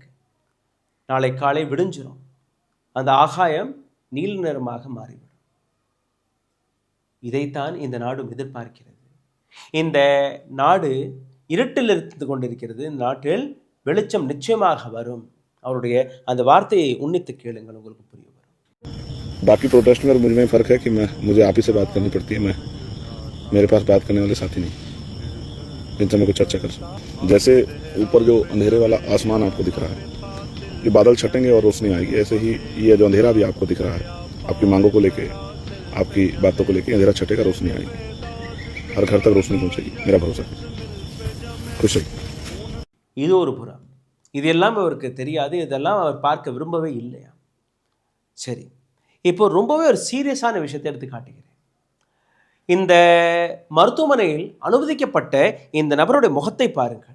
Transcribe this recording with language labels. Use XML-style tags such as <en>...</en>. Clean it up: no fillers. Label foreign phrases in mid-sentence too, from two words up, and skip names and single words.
<ta>நாளை காலை விடிஞ்சிரும், அந்த ஆகாயம் நீல நிறமாக மாறிவிடும். இதைத்தான் இந்த நாடும் எதிர்பார்க்கிறது. இந்த நாடு இருட்டில் இருந்து கொண்டிருக்கிறது. இந்த நாட்டில் வெளிச்சம் நிச்சயமாக வரும். அவருடைய அந்த வார்த்தையை உன்னித்து கேளுங்கள், உங்களுக்கு புரிய வரும்.</ta> <hi>बाकी प्रोटेस्ट में मुझे में फ़र्क है कि मुझे आप ही से बात करनी पड़ती है, मेरे पास बात करने वाले साथी नहीं जिनसे मैं कुछ चर्चा कर सकूं. जैसे ऊपर जो अंधेरे वाला आसमान आपको दिख रहा है, ये बादल छटेंगे और रोशनी आएगी, ऐसे ही ये जो अंधेरा भी आपको दिख रहा है, आपकी मांगों को लेके, आपकी बातों को लेके अंधेरा छटेगा, रोशनी आएगी, हर घर तक रोशनी पहुंचेगी, मेरा भरोसा है. खुश है.</hi> <ta>இது ஒரு புறம். இதெல்லாம் அவருக்கு தெரியாது, இதெல்லாம் அவர் பார்க்க விரும்பவே இல்லையா? சரி, இப்போ ரொம்பவே ஒரு சீரியஸான விஷயத்தை எடுத்து காட்டுகிறேன். இந்த மருத்துவமனையில் அனுமதிக்கப்பட்ட இந்த நபருடைய முகத்தை பாருங்கள்.</ta>